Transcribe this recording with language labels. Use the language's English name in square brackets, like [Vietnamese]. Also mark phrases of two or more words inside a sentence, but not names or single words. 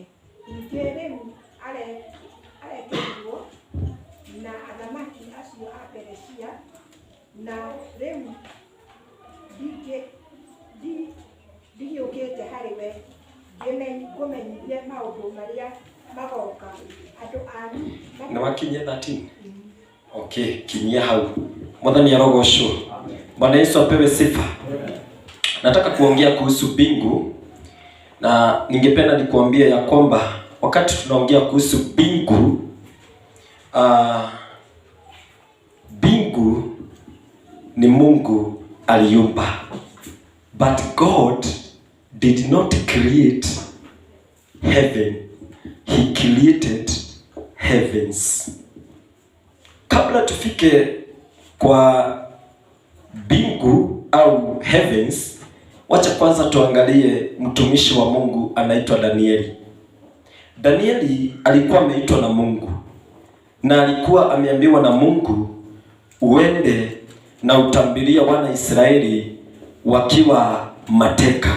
[Kikuyu] Ningĩ rĩu arekerirwo na athamaki acio a Perisia, na rĩu ndigiũkĩte harĩ we ngũmenyithie maũndũ marĩa magoka andũ anyu. Na wakinyia 13. Okay, kinyia hau. Mwathani arogocwo. [Swahili] Bwana Yesu apewe sifa. Nataka kuongea kuhusu mbingu, na ningependa nikuambie ya kwamba wakati tunaongea kuhusu mbingu, mbingu ni Mungu aliumba. [English] But God did not create heaven. He created heavens. [Swahili] Kabla tufike kwa mbingu au heavens, wacha kwanza tuangalie mtumishi wa Mungu anaitwa Danieli. Danieli alikuwa ameitwa na Mungu, na alikuwa ameambiwa na Mungu uende na utambiria wana Israeli wakiwa mateka.